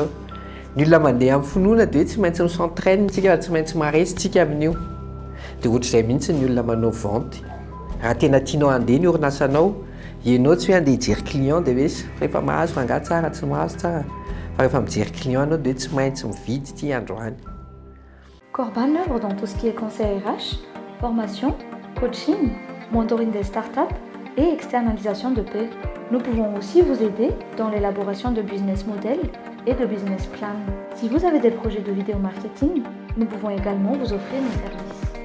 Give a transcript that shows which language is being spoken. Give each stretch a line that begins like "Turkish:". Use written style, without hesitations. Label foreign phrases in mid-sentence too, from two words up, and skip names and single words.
Malagasy: Ny olona mandeha amin'ny finoana dia hoe tsy maintsy misentraîne tsika, tsy maintsy maresy tsika amin'io. Dia ohatr'izay mihitsy ny olona manao vente. Raha tena tianao handeha ny orinasanao, ianao tsy hoe handeha hijery client dia hoe rehefa mahazo fangaha tsara, tsy mahazo tsara. Fa rehefa mijery client anao dia tsy maintsy mividy ity androany.
French: Corban œuvre dans tout ce qui est conseil RH, formation, coaching, mentoring des startups et externalisation de paix. Nous pouvons aussi vous aider dans l'élaboration de
English: business models
French: et de
English: business plans.
French: Si vous avez des projets de vidéo marketing, nous pouvons également vous offrir nos services.